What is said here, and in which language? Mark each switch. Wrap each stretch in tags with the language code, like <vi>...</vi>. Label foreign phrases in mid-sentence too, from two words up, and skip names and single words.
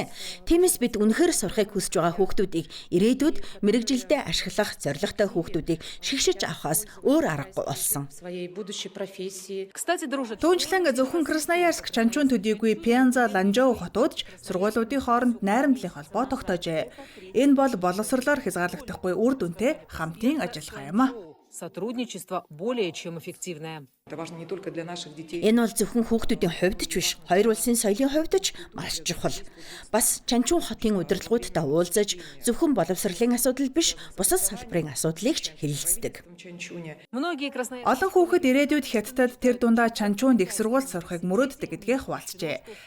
<mn>Тиймээс бид үнэхээр сурахыг хүсэж байгаа хүүхдүүдийг ирээдүйд мэрэгжилдээ ашиглах зорилготой хүүхдүүдийг шигшиж авахаас өөр аргагүй болсон. Түүнчлэн зөвхөн Красноярск, Чанчун төдийгүй Пенза, Ланчжоу хотууд ч сургуулиудын хооронд найрамдлын холбоо тогтоожээ. Энэ бол боловсрлоор хязгаарлагдахгүй үр дүнтэй хамтын ажиллагаа юм а.</mn> <ru>Сотрудничество более чем эффективное.</ru> <mn>Энэ бол зөвхөн хүүхдүүдийн хувьд ч биш, хоёр улсын соёлын хувьд ч маш чухал. Бас Чанчун хотын удирдлагуудтай уулзаж, зөвхөн боловсролын асуудал биш, бусад салбарын асуудлыг ч хэлэлцдэг. Олон хүүхэд ирээдүйд хятадд тэр дундаа Чанчунд их сургууль сурахыг мөрөөддөг гэдгээ хуваалцжээ.</mn>